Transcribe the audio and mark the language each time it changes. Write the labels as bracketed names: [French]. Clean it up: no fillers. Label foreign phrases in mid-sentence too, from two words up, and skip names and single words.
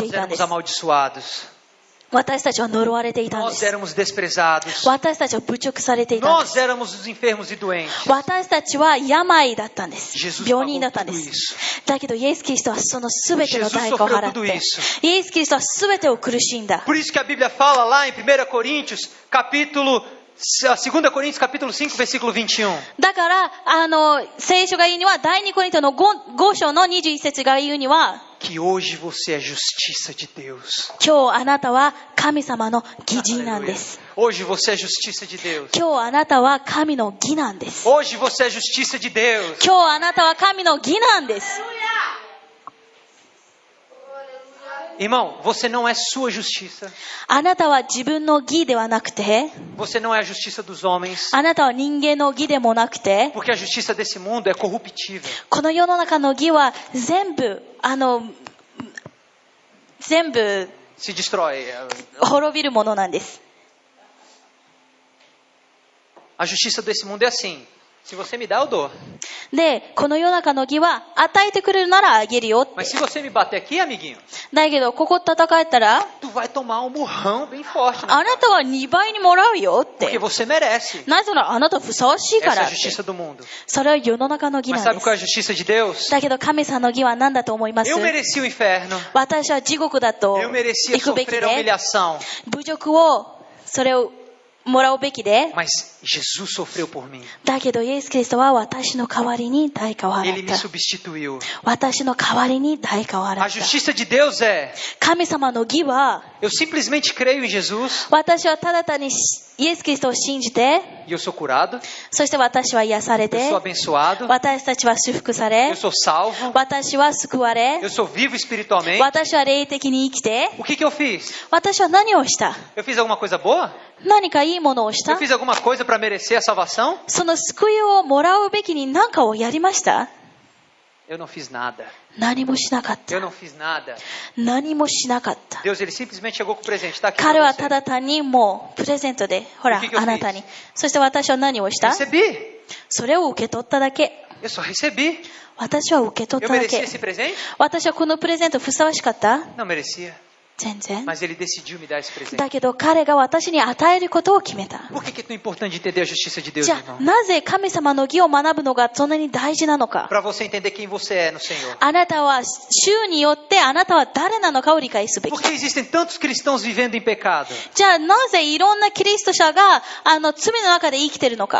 [Portuguese] Nós [Japanese] いたんで [Portuguese] éramos [Japanese] す。 [Portuguese] amaldiçoados. [Japanese] 私たちは呪われていたんで [Portuguese] Nós [Japanese] す。 [Portuguese] éramos desprezados. [Japanese] 私たちは侮辱されていたんで [Portuguese] Nós [Japanese] す。 [Portuguese] éramos os enfermos e doentes. [Japanese] 私たちは病だったんです。 [Portuguese] Jesus [Japanese] 病人だ [Portuguese] pagou [Japanese] ったんで [Portuguese] tudo [Japanese] す。 [Portuguese] isso. [Japanese] だけどイエス・キリストはその全ての [Portuguese] Jesus [Japanese] 代価を [Portuguese] sofreu [Japanese] 払っ [Portuguese] tudo [Japanese] て、 [Portuguese] isso. [Japanese] イエス・キリストは全てを苦しんだ。 [Portuguese] Por isso que a Bíblia fala lá em 1 Coríntios, capítulo 2 Coríntios, capítulo 5, versículo 21. [Japanese] だから、聖書が言うには、第2コリントの 5章の21節が言うには、 [Portuguese] Que hoje você é justiça de Deus. [Japanese] 今日あなたは神様の義人なんで [Portuguese] Aleluia. [Japanese] す。 [Portuguese] Hoje você é justiça de Deus. [Japanese] 今日あなたは神の義なんです。 [Portuguese] Hoje você é justiça de Deus. [Japanese] 今日あなたは神の義なんです。 [Portuguese] Irmão, você não é sua justiça. [Japanese] あなたは自分の義ではなくて、 [Portuguese] Você não é a justiça dos homens. [Japanese] あなたは人間の義でもなくて、 [Portuguese] Porque a justiça desse mundo é corruptível. [Japanese] この世の中の義は全部、全部 [Portuguese] Se destrói. [Japanese] 滅びるものなんです。 [Portuguese] A justiça desse mundo é assim. Se você me dá, eu dou. [Japanese] で、この世の中の義は与えてくれるならあげるよって。 [Portuguese] Mas se você me bater aqui, amiguinho, [Japanese] だけど、ここ戦えたら、 [Portuguese] tu vai tomar um murrão bem forte. Né? [Japanese] あなたは2倍にもらうよっ [Portuguese] Porque [Japanese] て。 [Portuguese] você merece. [Japanese] なぜならあなたふさわしいか [Portuguese] Essa é [Japanese] ら [Portuguese] a [Japanese] って。 [Portuguese] justiça do mundo. [Japanese] それは世の中の義 [Portuguese] Mas [Japanese] なん [Portuguese] sabe [Japanese] で [Portuguese] qual é a [Japanese] す。 [Portuguese] justiça de Deus? [Japanese] だけど神様の義は何だと思います？ [Portuguese] Eu mereci o inferno. [Japanese] 私は地獄だと [Portuguese] Eu merecia [Japanese] 行くべき [Portuguese] sofrer a [Japanese] で、 [Portuguese] humilhação. [Japanese] 侮辱を、それをもらうべきで、 [Portuguese] Mas Jesus sofreu por mim. [Japanese] だけどイエス・キリストは私の代わりに代価を [Portuguese] Ele [Japanese] 払っ [Portuguese] me [Japanese] た。 [Portuguese] substituiu. [Japanese] 私の代わりに代価を [Portuguese] A [Japanese] 払った。 [Portuguese] justiça de Deus é: [Japanese] 神様の義は、 [Portuguese] eu simplesmente creio em Jesus [Japanese] 私はただ単にイエス・キリストを信じて、 [Portuguese] e eu sou curado. [Japanese] そして私は癒され [Portuguese] Eu [Japanese] て [Portuguese] sou、abençoado. [Japanese] 私たちは祝福され [Portuguese] Eu、sou salvo. [Japanese] 私は救われ [Portuguese] Eu、sou vivo espiritualmente. [Japanese] 私は霊的に生きて、 [Portuguese] O que eu fiz? [Japanese] 私は何をした？ [Portuguese] Eu fiz alguma coisa boa? [Japanese] 何かいいものをし [Portuguese] Eu [Japanese] た？ [Portuguese] fiz alguma coisa para merecer a salvação? [Japanese] その救いをもらうべきに何かをやりました？ [Portuguese] Eu não fiz nada. [Japanese] 何もしなかっ [Portuguese] Eu [Japanese] た。 [Portuguese] não fiz nada. [Japanese] 何もしなかった。 [Portuguese] Deus, ele simplesmente chegou com o presente. Tá aqui [Japanese] 彼 [Portuguese] pra [Japanese] は [Portuguese] você. [Japanese] ただ単にもうプレゼントで、ほら、 [Portuguese] O que que eu fiz? [Japanese] あなたに。そして私は何をした？ [Portuguese] Recebi. [Japanese] それを受け取っただけ。 [Portuguese] Eu só recebi. [Japanese] 私は受け取っ [Portuguese] Eu [Japanese] ただ [Portuguese] merecia [Japanese] け。 [Portuguese] esse presente? [Japanese] 私はこのプレゼントふさわしかった？ [Portuguese] Não merecia. [Japanese] 全然。 [Portuguese] Mas ele decidiu me dar esse presente. [Japanese] だけど彼が私に与えることを決めた。 [Portuguese] Por que é tão importante entender a justiça de Deus, [Japanese] じゃあ [Portuguese] irmão? [Japanese] なぜ神様の義を学ぶのがそんなに大事なのか。 [Portuguese] Para você entender quem você é no Senhor. [Japanese] あなたは主によってあなたは誰なのかを理解すべき。 [Portuguese] Por que existem tantos cristãos vivendo em pecado? [Japanese] じゃあなぜいろんなキリスト者が罪の中で生きてるのか。